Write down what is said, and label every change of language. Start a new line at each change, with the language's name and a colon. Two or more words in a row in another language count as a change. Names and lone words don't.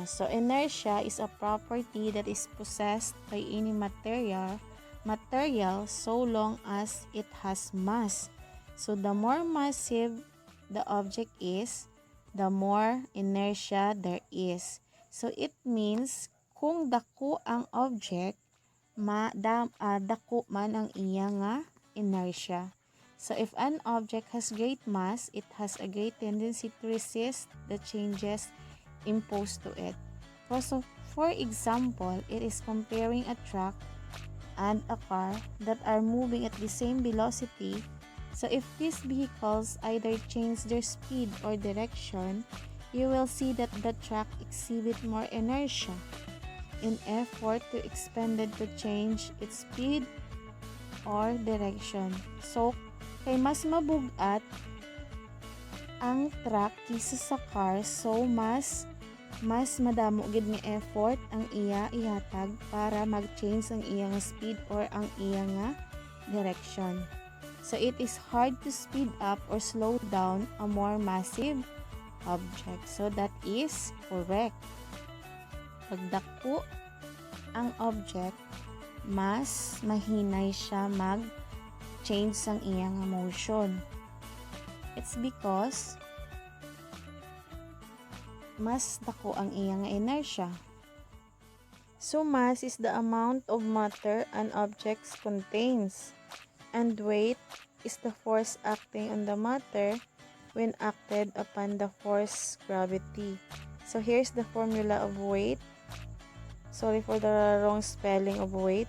English: So inertia is a property that is possessed by any material so long as it has mass. So the more massive the object is, the more inertia there is. So it means
Hiligaynon: kung dako ang object, dako man ang iya nga inertia.
English: So if an object has great mass, it has a great tendency to resist the changes imposed to it. So for example, it is comparing a truck and a car that are moving at the same velocity. So if these vehicles either change their speed or direction, you will see that the truck exhibit more inertia in effort to expended to change its speed or direction.
Hiligaynon: So kay mas mabugat ang truck kisa sa car, so mas madamo gid nga effort ang iya ihatag para mag-change ang iya nga
English: speed or
Hiligaynon: ang iya nga direction.
English: So it is hard to speed up or slow down a more massive object. So that is correct.
Hiligaynon: Pag dako ang object, mas mahinay siya mag-change sang iya nga motion.
English: It's because
Hiligaynon: mas dako ang iya nga inertia.
English: So mass is the amount of matter an object contains, and weight is the force acting on the matter when acted upon the force gravity. So here's the formula of weight. Sorry for the wrong spelling of weight.